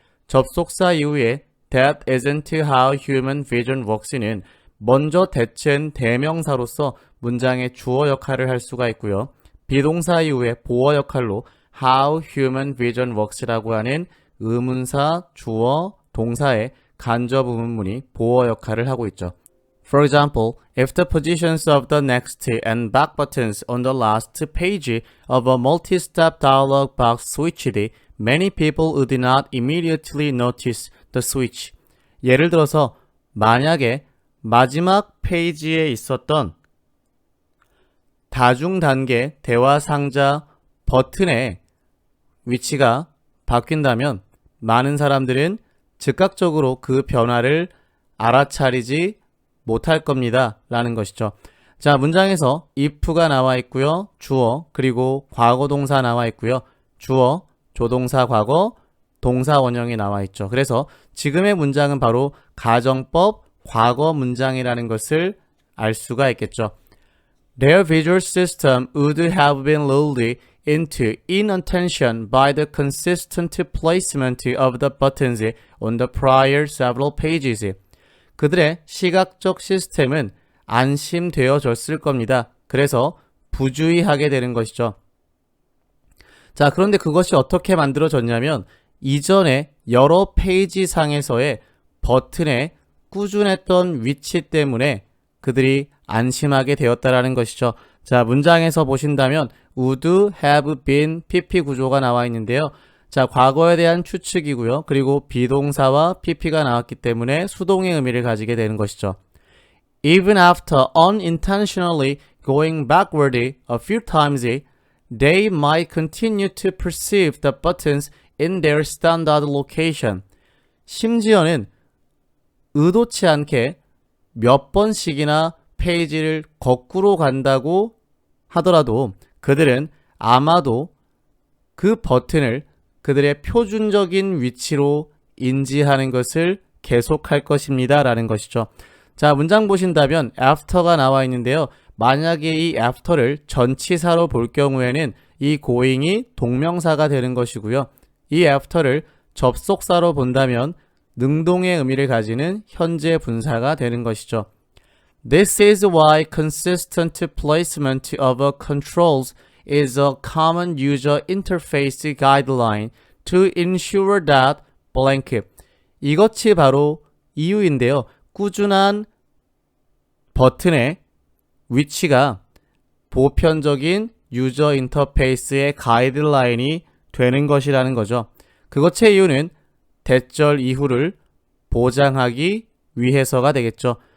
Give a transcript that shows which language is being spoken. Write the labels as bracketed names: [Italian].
[Korean] 접속사 이후에 [English] that isn't how human vision works [Korean] 는 먼저 대체한 대명사로서 문장의 주어 역할을 할 수가 있고요. 비동사 이후에 보어 역할로 [English] how human vision works [Korean] 라고 하는 의문사, 주어, 동사의 간접 의문문이 보어 역할을 하고 있죠. [English] For example, if the positions of the next and back buttons on the last page of a multi-step dialog box switched, many people would not immediately notice the switch. [Korean] 예를 들어서 만약에 마지막 페이지에 있었던 다중단계 대화 상자 버튼의 위치가 바뀐다면 많은 사람들은 즉각적으로 그 변화를 알아차리지 못할 겁니다 라는 것이죠. 자, 문장에서 if가 나와 있고요. 주어 그리고 과거 동사 나와 있고요. 주어, 조동사 과거, 동사 원형이 나와 있죠. 그래서 지금의 문장은 바로 가정법 과거 문장이라는 것을 알 수가 있겠죠. [English] Their visual system would have been lulled into inattention by the consistent placement of the buttons on the prior several pages. [Korean] 그들의 시각적 시스템은 안심되어졌을 겁니다. 그래서 부주의하게 되는 것이죠. 자, 그런데 그것이 어떻게 만들어졌냐면 이전에 여러 페이지 상에서의 버튼의 꾸준했던 위치 때문에 그들이 안심하게 되었다라는 것이죠. 자, 문장에서 보신다면 [English] would have been [Korean] PP 구조가 나와 있는데요. 자, 과거에 대한 추측이고요. 그리고 비동사와 PP가 나왔기 때문에 수동의 의미를 가지게 되는 것이죠. [English] Even after unintentionally going backward a few times, they might continue to perceive the buttons in their standard location. [Korean] 심지어는 의도치 않게 몇 번씩이나 페이지를 거꾸로 간다고 하더라도 그들은 아마도 그 버튼을 그들의 표준적인 위치로 인지하는 것을 계속할 것입니다 라는 것이죠. 자, 문장 보신다면 after가 나와 있는데요. 만약에 이 after를 전치사로 볼 경우에는 이 going이 동명사가 되는 것이고요. 이 after를 접속사로 본다면 능동의 의미를 가지는 현재 분사가 되는 것이죠. [English] This is why consistent placement of controls is a common user interface guideline to ensure that blank. [Korean] 이것이 바로 이유인데요. 꾸준한 버튼의 위치가 보편적인 유저 인터페이스의 가이드라인이 되는 것이라는 거죠. 그것의 이유는 대절 이후를 보장하기 위해서가 되겠죠.